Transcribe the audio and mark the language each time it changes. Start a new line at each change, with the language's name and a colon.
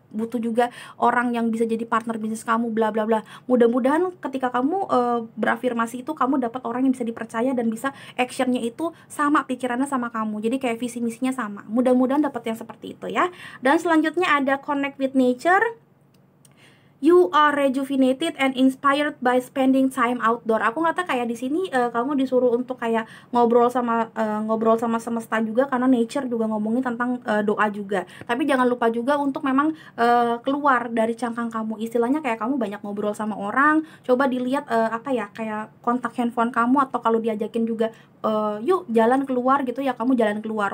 Indonesian: Butuh juga orang yang bisa jadi partner bisnis kamu, bla bla bla. Mudah-mudahan ketika kamu berafirmasi itu, kamu dapat orang yang bisa dipercaya dan bisa actionnya itu sama, pikirannya sama kamu. Jadi kayak visi misinya sama. Mudah-mudahan dapat yang seperti itu ya. Dan selanjutnya ada
English: connect with nature. You are rejuvenated and inspired by spending time outdoor.
Indonesian: Aku ngata kayak di sini kamu disuruh untuk kayak ngobrol sama semesta juga, karena nature juga ngomongin tentang doa juga. Tapi jangan lupa juga untuk memang keluar dari cangkang kamu. Istilahnya kayak kamu banyak ngobrol sama orang. Coba dilihat kayak kontak handphone kamu, atau kalau diajakin juga yuk jalan keluar gitu ya, kamu jalan keluar.